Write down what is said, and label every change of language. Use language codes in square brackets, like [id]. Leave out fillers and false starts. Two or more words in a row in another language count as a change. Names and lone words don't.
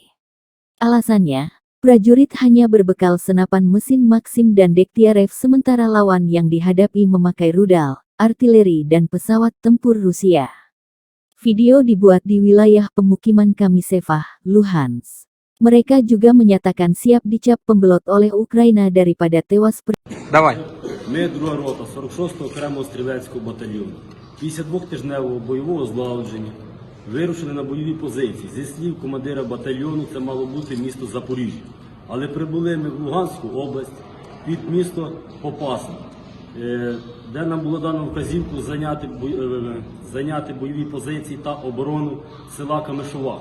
[id] Alasannya, prajurit hanya berbekal senapan mesin Maxim dan Degtyarev sementara lawan yang dihadapi memakai rudal, artileri dan pesawat tempur Rusia. Video dibuat di wilayah pemukiman Kamisevah, Luhansk. Mereka juga menyatakan siap dicap pembelot oleh Ukraina daripada tewas. [uk] Давай. Ми друга рота 46-го окремого стрілецького батальйону. Після двохтижневого бойового злагодження вирушили на бойові позиції. Зі слів командира батальйону, це мало бути місто Запоріжжя. Але прибули ми в Луганську область під місто Попасна, де нам було дано вказівку зайняти бойові позиції та оборону села Камишова.